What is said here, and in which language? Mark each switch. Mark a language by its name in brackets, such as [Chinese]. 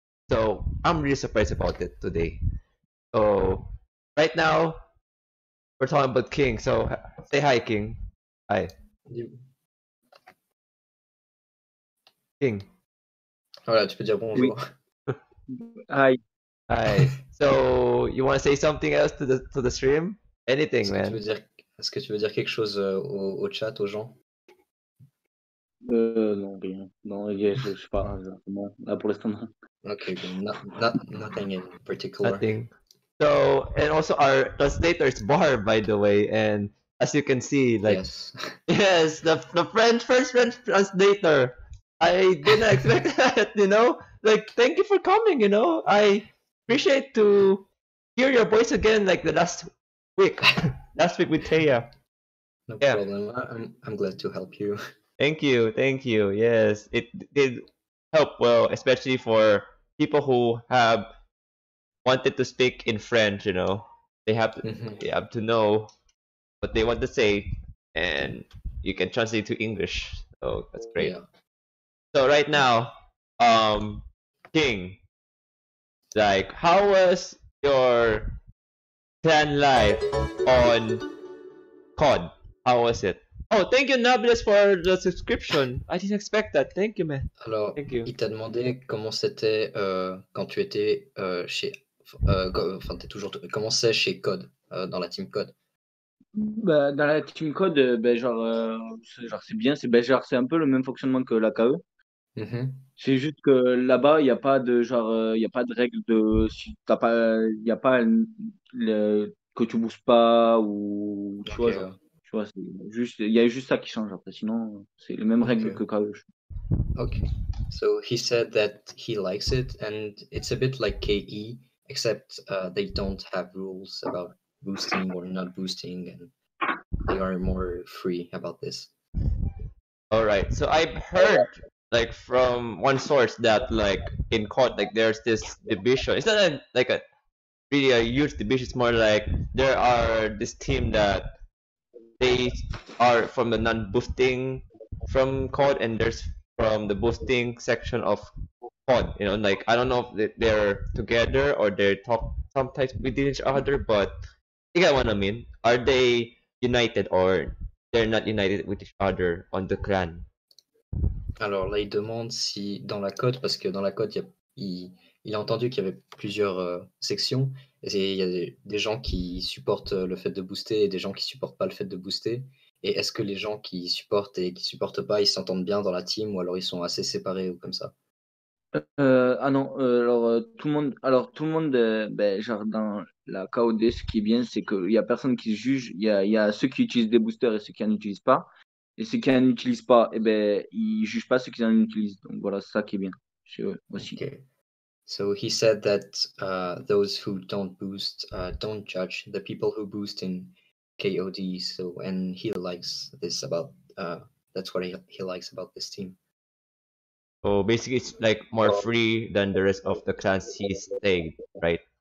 [English] So I'm really surprised about it today. So right now we're talking about King. So say hi, King. Hi, Dis- King. [French] Voilà, tu peux dire Oui. bonjour. [English] Hi. Hi. So you want to say something else to the stream? Anything, man. [French] Est-ce que tu veux dire quelque chose au chat, aux gens? Non, rien. Non, je sais pas. Non, là pour l'instant, non. [English] Okay, nothing in particular. Nothing. So, and also our translator is Barb, by the way, and as you can see, like Yes. yes, the first French translator. I didn't expect that. Like, thank you for coming. I appreciate to hear your voice again, like the last week, last week with Taya. No Yeah. problem. I'm glad to help you. Thank you. Yes, it did help well, especially for people who have wanted to speak in French. They have to, Mhm. they have to know what they want to say, and you can translate to English. So that's great. Yeah. So right now, King, like, how was your clan life on COD? How was it? Oh, thank you, Nablus, for the subscription. I didn't expect that. Thank you, man. [French] Alors, [English] Thank you. [French] il t'a demandé comment c'était quand tu étais chez... Enfin, comment c'est chez Code, dans la team Code? Bah, dans la team code, genre c'est bien, c'est un peu le même fonctionnement que la KE. Mhm. C'est juste que là-bas, il n'y a pas de il y a pas de règle de si t'as pas, il y a pas que tu bouges pas ou tu vois Ok, genre, tu vois, il y a juste ça qui change après. Sinon, c'est les mêmes règles que KE. [English] Okay. So he said that he likes it, and it's a bit like KE, except they don't have rules about boosting or not boosting, and they are more free about this. All right. So I've heard like from one source that like in COD like there's this division. It's not like a really a huge division. It's more like there are this team that they are from the non-boosting from COD, and there's from the boosting section of COD. Like I don't know if they're together or they're talk sometimes with each other, but you get what I mean. Are they united or they're not united with each other on the clan? [French] Alors là, il demande si dans la code, parce que dans la code, il a entendu qu'il y avait plusieurs sections, et il y a des gens qui supportent le fait de booster et des gens qui supportent pas le fait de booster. Et est-ce que les gens qui supportent et qui supportent pas, ils s'entendent bien dans la team ou alors ils sont assez séparés ou comme ça? Ah non, tout le monde, ben, genre dans la KOD, ce qui est bien, c'est qu'il y a personne qui se juge. Il y a ceux qui utilisent des boosters et ceux qui en utilisent pas. Et ceux qui en utilisent pas, eh ben, ils jugent pas ceux qui en utilisent. Donc voilà, c'est ça qui est bien. Aussi. [English] Okay. So he said that those who don't boost don't judge the people who boost in KOD. So and he likes this about that's what he likes about this team. So basically, it's like more free than the rest of the clans he stayed, right?